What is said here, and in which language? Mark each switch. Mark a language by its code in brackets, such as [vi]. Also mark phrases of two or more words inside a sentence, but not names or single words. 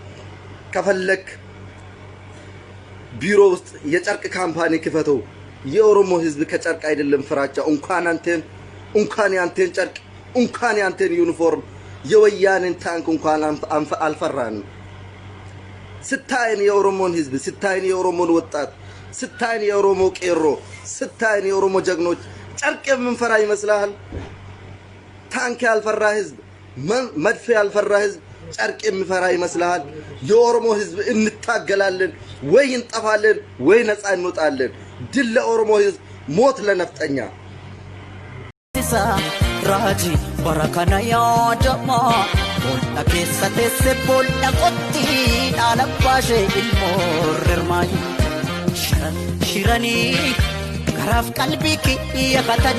[am] ከፈለክ ቢሮ ውስጥ የጨርቅ ካምፓኒ ክፈተው። የኦሮሞ ህዝብ ከጨርቅ አይደለም ፍራቻ። እንኳን ያንተን ጨርቅ እንኳን ያንተን ዩኒፎርም የወያኔን ታንክ እንኳን አልፈራንም። ስታይን የኦሮሞን ህዝብ ስታይን የኦሮሞን ወጣት ስታይን የኦሮሞ ቄሮ ስታይን የኦሮሞ ጀግኖች ጨርቅ የምንፈራ ይመስላል? ታንክ ያልፈራ ህዝብ መድፍ ያልፈራ ህዝብ ጨርቅ የሚፈራ ይመስላል? የኦሮሞ ህዝብ እንታገላለን ወይ እንጠፋለን ወይ ነፃ እንወጣለን። ድል ለኦሮሞ ህዝብ፣ ሞት ለነፍጠኛ። [om] ራጂ በረከና ያደማ ቦላ ከሰተሰ ቦላ ቆቲ አለባሼ ኢልሞርማይ ሽረኒ ከራፍ ቀልቢኪ የከተኒ